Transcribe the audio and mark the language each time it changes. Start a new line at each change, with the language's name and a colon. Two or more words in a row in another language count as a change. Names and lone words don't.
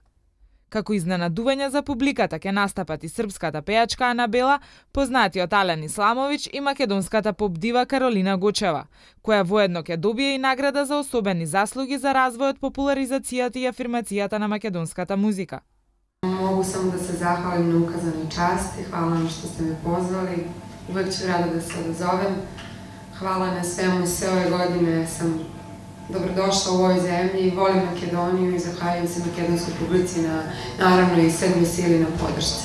Macedonian: Како изненадување за публиката ќе настапат и српската пејачка Анабела, познатиот Ален Исламовиќ и македонската поп дива Каролина Гочева, која воедно ќе добие и награда за особени заслуги за развојот, популаризацијата и афирмацијата на македонската музика.
Serbian: Mogu samo da se zahvalim na ukazanoj časti, hvala vam što ste me pozvali, uvek ću rado da se odazovem. Hvala na svemu, sve ove godine sam dobrodošla u ovoj zemlji i volim Makedoniju i zahvaljujem se makedonskoj publici naravno i sedmoj sili na podršci.